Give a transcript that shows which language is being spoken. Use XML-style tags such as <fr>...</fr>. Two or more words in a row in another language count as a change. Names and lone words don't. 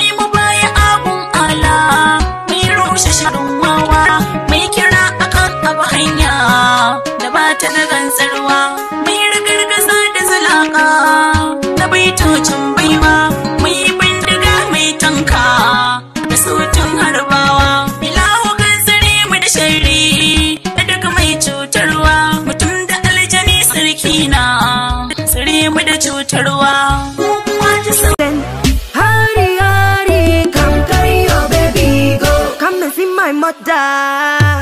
<ha>mu baya abun ala mai rushe shirin wawa mai kira akan abu hanya da ba ta da gantsarwa mai ragargaza da zalaka na baitocin baiwa mai bindiga mai tanka da sautin harbawa ilahu kan tsare mu da sharri da daga mai cutarwa mutum da aljani sarki na tsare mu da cutarwa</ha> <pcm>Hari hari come carry your baby go come and see my mother.</pcm>